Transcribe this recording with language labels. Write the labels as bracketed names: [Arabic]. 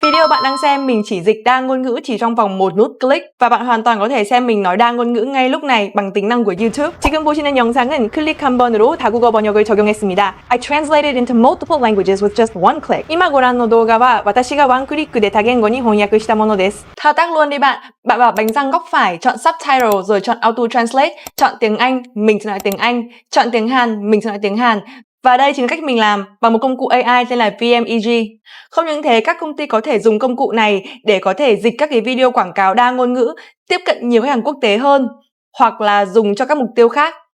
[Vietnamese] Video bạn đang xem mình chỉ dịch đa ngôn ngữ chỉ trong vòng một nút click và bạn hoàn toàn có thể xem mình nói đa ngôn ngữ ngay lúc này bằng tính năng của YouTube. [Korean] 지금 보시는 영상은 클릭 한 번으로 다국어 번역을 적용했습니다. [English] I translated into multiple languages with just one click. [Japanese] 今ご覧の動画は私がワンクリックで多言語に翻訳したものです. [Vietnamese] Thao tác luôn đi bạn. Bạn bảo bánh răng góc phải, chọn subtitle rồi chọn auto translate, chọn tiếng Anh, mình sẽ nói tiếng Anh, chọn tiếng Hàn, mình sẽ nói tiếng Hàn. Và đây chính là cách mình làm bằng một công cụ AI tên là VMEG. Không những thế, các công ty có thể dùng công cụ này để có thể dịch các cái video quảng cáo đa ngôn ngữ, tiếp cận nhiều khách hàng quốc tế hơn, hoặc là dùng cho các mục tiêu khác.